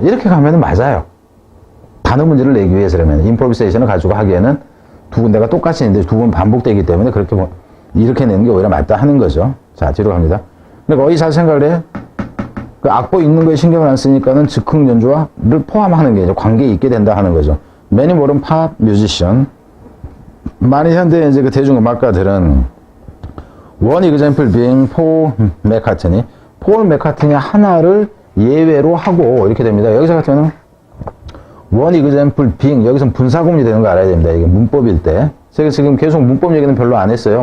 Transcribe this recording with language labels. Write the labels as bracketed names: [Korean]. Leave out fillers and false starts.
[Korean] 이렇게 가면은 맞아요. 단어 문제를 내기 위해서라면 임프로비세이션을 가지고 하기에는 두 군데가 똑같이 있는데 두 번 반복되기 때문에 그렇게 이렇게 내는 게 오히려 맞다 하는 거죠. 자, 뒤로 갑니다. 근데 거의 잘 생각을 해. 그 악보 읽는 거에 신경을 안 쓰니까는 즉흥 연주와를 포함하는 게 이제 관계에 있게 된다 하는 거죠. [English] Many modern pop musician. [Korean] 많은 현대 이제 그 대중음악가들은 [English] one example being Paul McCartney. [Korean] 폴 맥카트니 하나를 예외로 하고 이렇게 됩니다. 여기서 같은 경우는 [English] one example being [Korean] 여기서 분사구문이 되는 거 알아야 됩니다. 이게 문법일 때. 제가 지금 계속 문법 얘기는 별로 안 했어요.